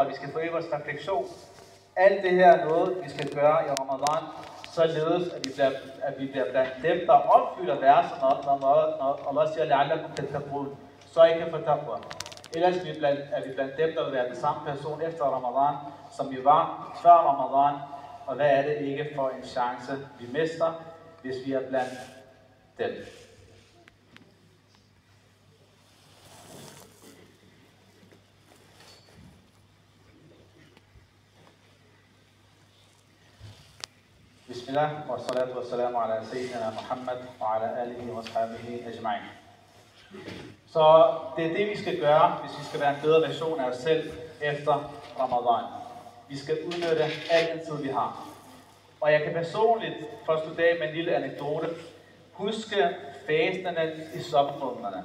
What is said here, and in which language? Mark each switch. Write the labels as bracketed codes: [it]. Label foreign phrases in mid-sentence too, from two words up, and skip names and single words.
[da] Vi skal forøge vores refleksion. Alt det her er noget, vi skal gøre i Ramadan, således at vi bliver blandt dem, der opfylder verserne, når Allah siger, [ar] لعلكم تتقون, [da] så I kan få taqwa. Ellers er vi blandt dem, der vil være den samme person efter Ramadan, som vi var før Ramadan, og hvad er det ikke for en chance, vi mister, hvis vi er blandt dem. [ar] بسم الله والصلاة والسلام على سيدنا محمد وعلى آله وصحبه أجمعين. [da] Så det er det, vi skal gøre, hvis vi skal være en bedre version af os selv efter Ramadan. Vi skal udnytte al den tid, vi har. Og jeg kan personligt, for at slutte af med en lille anekdote, huske fasterne i sommermånederne.